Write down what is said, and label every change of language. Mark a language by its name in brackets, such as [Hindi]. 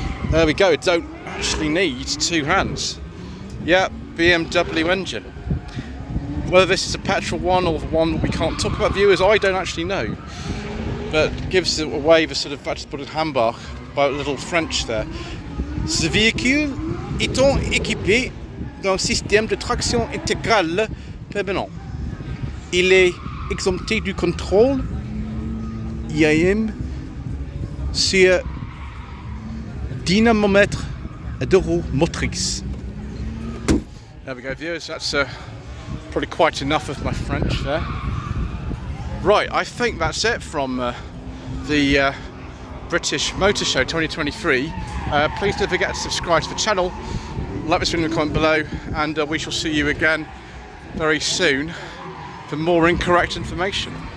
[English] There we go, don't actually need two hands. Yeah, BMW engine. Whether this is a petrol one or the one that we can't talk about, viewers, I don't actually know. But gives away the sort of, I just put a handbag by a little French there. [French] Ce véhicule étant équipé d'un système de traction intégrale permanent. Il est exempté du contrôle IAM sur dynamomètre de roue motrice. [English] There we go, viewers, that's probably quite enough of my French there. Right, I think that's it from the British Motor Show 2023. Please don't forget to subscribe to the channel, let us know in the comment below, and we shall see you again very soon for more incorrect information.